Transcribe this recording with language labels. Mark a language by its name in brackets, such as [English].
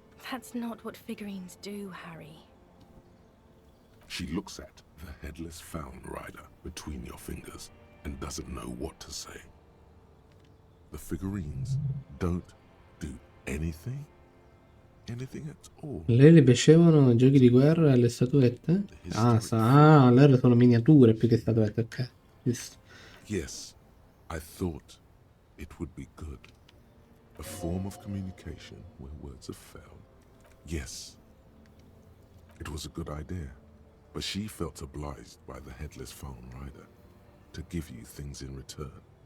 [English] That's not what figurines do, Harry. She looks at the headless Found Rider between your fingers and doesn't know what to say. The figurines don't do anything? Anything at all? [Italian] Lei le piacevano i giochi di guerra e le statuette? Allora sono miniature più che statuette, ok. Giusto. [English] Yes, I thought it would be good. A form of communication where words are found. Yes, it was a good idea, but she felt obliged by the headless Found Rider to give you things in return.